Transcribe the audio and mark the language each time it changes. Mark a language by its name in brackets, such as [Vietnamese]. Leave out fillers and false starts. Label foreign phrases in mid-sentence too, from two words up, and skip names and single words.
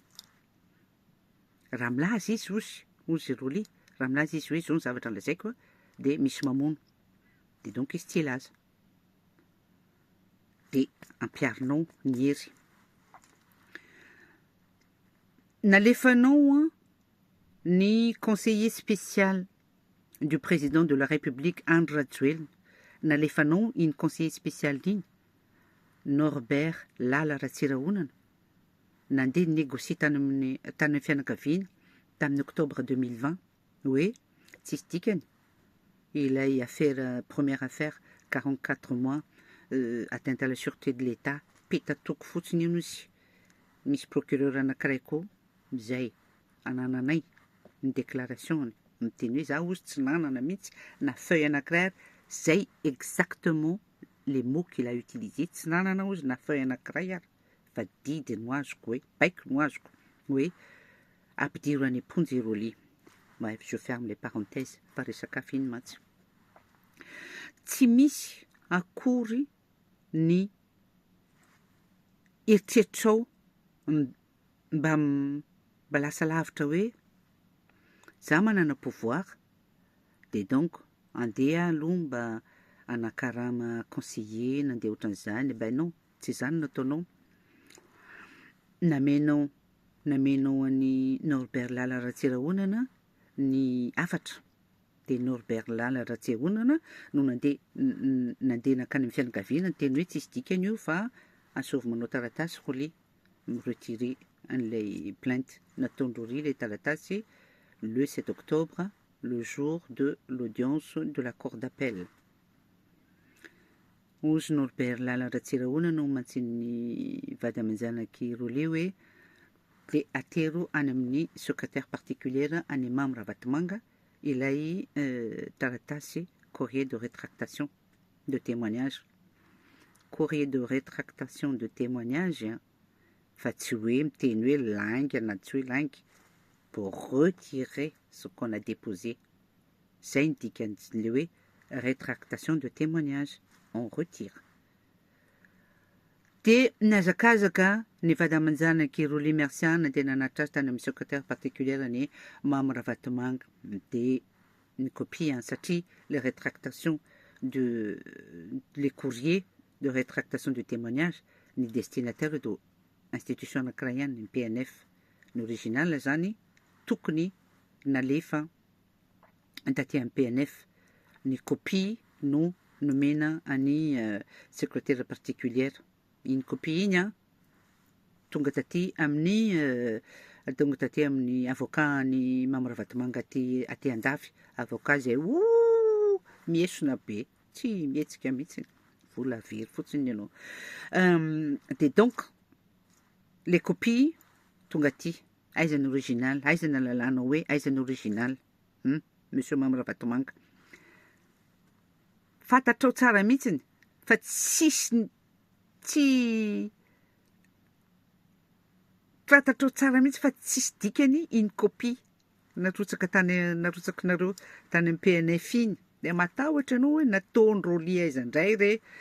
[Malagasy] raha milaza izy ozy Roly raha milaza izy hoe zao ny zavatra nolazaiko de misy mamono de donc izy tsy ilaza de ampiarinao ny hery nalefanao ny [French] conseiller spécial du président de la République [Malagasy] Andry Rajoelina nalefanao iny [French] conseiller spécial [Malagasy] iny Norbert Lala Ratsirahonana nandeha négocie tany amin'ny fianakaviana tamin'ny octobre 2020 hoe tsisy dikany ilay [French] affaire première affaire 44 mois atteinte à la sûreté de l'État [Malagasy] petatoko fotsiny ino izy misy procureur anankiray koa zay anananay ny déclaration miteny hoe za ozy tsy nanana mihitsy na feuille anankiray zay [French] exactement les mots qu'il a utilisé [Malagasy] tsy nanana ozy na feuille anankiray ary fa didy no azoko hoe baiko no azoko hoe ampidiro any amponjy Roly. [French] Bref, je ferme les parenthèses [Malagasy] fa resaka finy matsy tsy misy akory ny eritreritranao mba lasa lavitra hoe za manana pouvoir de donc andeha aloha mba anakarama conseiller nandeha ohatran'izany non tsy zany nataonao namenao any Norbert Lala Ratsirahonana ny afatra de Norbert Lala Ratsirahonana no nandeha nakany amin'ny fianakaviana teny hoe tsisy dikany io fa ansovy manao taratasy roly miretiré an'ilay plainte nataondro ry ilay taratasy [French] le 7 octobre le jour de l'audience de la cour d'appel. [Malagasy] Ozy Norbert Lala Ratsirahonana no mantsiny vady aman-janaki roly hoe le atero any amin'ny [French] secrétaire particulière [Malagasy] any Imam Ravatomanga ilay taratasy [French] courrier de rétractation de témoignage. Courrier de rétractation de témoignage [Malagasy] fa tsy hoe miteny hoe langue na tsy hoe langue [French] pour retirer ce qu'on a déposé. [Malagasy] Zay ny dikan'le hoe [French] rétractation de témoignage, on retire. [Malagasy] De nihazakazaka ny vady aman-janaki Roly Mercian de nanatra azy tany amin'ny [French] secrétaire particulière [Malagasy] ny Imam Ravatomanga de ny copie satria [French] les rétractations les courriers de rétractation de témoignage [Malagasy] ny destinataire do institution anankiray ihany ny PNF ny original zany tokony nalefa taty amin'ny PNF ny copie no nomena any secrétaire particulière iny copie iny tonga taty amin'ny avocat ny Imam Ravatomanga aty andafy avocat zay miesona be tsy mietsika mihitsy vola very fotsiny ianao de donc [French] les copies [Malagasy] tonga aty aiza ny original aiza ny lalàna hoe aiza ny original monsieur Imam Ravatomanga fantatrao tsara mihitsiny fa tsy fantatrao tsara mihitsy fa tsisy dikany iny copie narotsakanareo tany amin'ny PNF iny de matahotra anao hoe nataondro Roly aiza indray re